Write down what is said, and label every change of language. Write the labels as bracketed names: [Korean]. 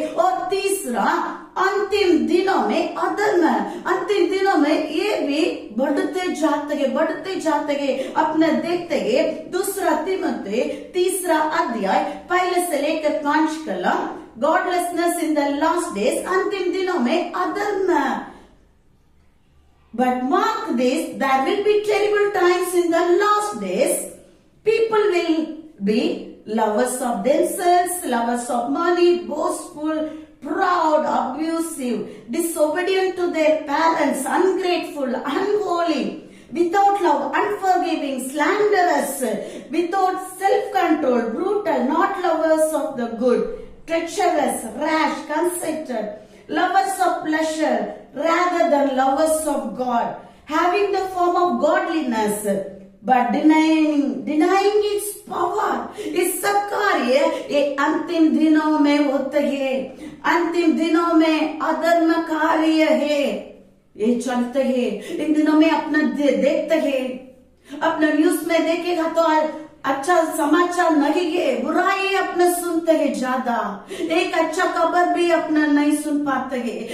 [Hindi] और तीसरा, अंतिम दिनों में अधर्म, अंतिम दिनों में ये भी बढ़ते जाते हैं अपने देखते गए। दूसरा तिमोथी 3 अध्याय 1 से लेकर 5 कलम, [English] godlessness in the last days, [Hindi] अंतिम दिनों में अधर्म। [English] But mark this, there will be terrible times in the last days. People will be lovers of themselves, lovers of money, boastful, proud, abusive, disobedient to their parents, ungrateful, unholy, without love, unforgiving, slanderous, without self-control, brutal, not lovers of the good, treacherous, rash, conceited, lovers of pleasure rather than lovers of God, having the form of godliness but denying its power. [Hindi] इस सब कार्य ये अंतिम दिनों में होते हैं। अंतिम दिनों में अधर्म कार्य है, ये चलते हैं। इन दिनों में अपना देखते हैं, अपना न्यूज में देखेगा तो अच्छा समाचार नहीं है, बुराई अपने सुनते हैं ज्यादा, एक अच्छा खबर भी अपना नहीं सुन पाते हैं।